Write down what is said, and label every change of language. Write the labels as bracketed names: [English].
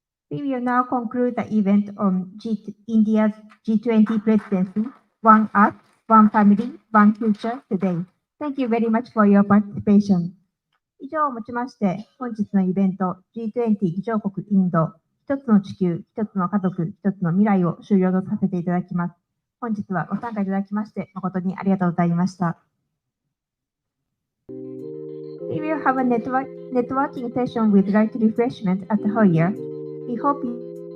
[English] We will now conclude the event on India's G20 presidency, One Earth, One Family, One Future today. Thank you very much for your participation. [Japanese] 以上をもちまして、本日のイベント G20 議長国インド、一つの地球、一つの家族、一つの未来を終了とさせていただきます。本日はご参加いただきまして、誠にありがとうございました。 [English] We will have a networking session with light refreshment at the foyer. We hope you